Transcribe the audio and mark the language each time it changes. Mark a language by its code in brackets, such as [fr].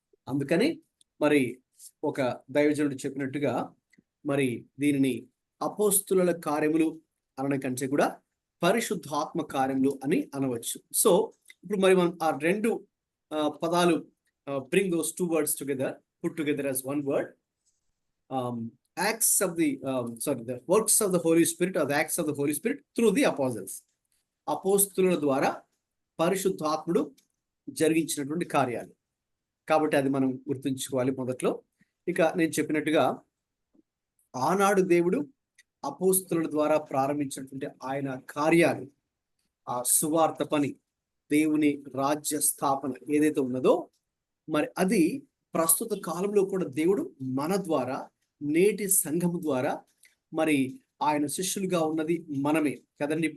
[te] అందుకని మరి ఒక దైవజనుడు చెప్పినట్టుగా మరి దీనిని అపోస్తుల కార్యములు అనడం కంటే కూడా పరిశుద్ధాత్మ కార్యములు అని అనవచ్చు. సో ఇప్పుడు మరి మనం ఆ రెండు పదాలు [en] Bring those two words together, put together as one word. Acts of the the works of the Holy Spirit, or the acts of the Holy Spirit through the apostles. [te] అపోస్తుల ద్వారా పరిశుద్ధాత్ముడు జరిగించినటువంటి కార్యాలు. కాబట్టి అది మనం గుర్తుంచుకోవాలి మొదట్లో. ఇక నేను చెప్పినట్టుగా ఆనాడు దేవుడు అపోస్తుల ద్వారా ప్రారంభించినటువంటి ఆయన కార్యాలు, ఆ సువార్త పని, దేవుని రాజ్య స్థాపన ఏదైతే ఉన్నదో మరి అది ప్రస్తుత కాలంలో కూడా దేవుడు మన ద్వారా, నేటి సంఘము ద్వారా, మరి ఆయన శిష్యులుగా ఉన్నది మనమే కదండి.